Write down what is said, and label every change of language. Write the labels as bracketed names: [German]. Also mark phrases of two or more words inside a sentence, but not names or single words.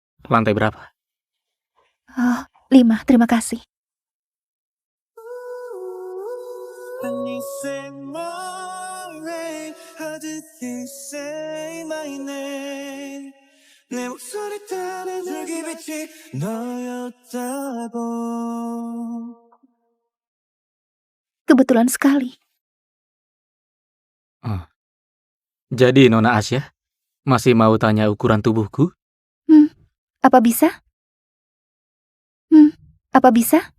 [Indonesian] Lantai berapa? Oh, 5, terima kasih. [English] And you say my name, how did you say my name? [Korean] 내 목소리 따라 저기 빛이 너였다고. [Indonesian] Kebetulan sekali. Jadi Nona Asya, masih mau tanya ukuran tubuhku? Apa bisa? Apa bisa?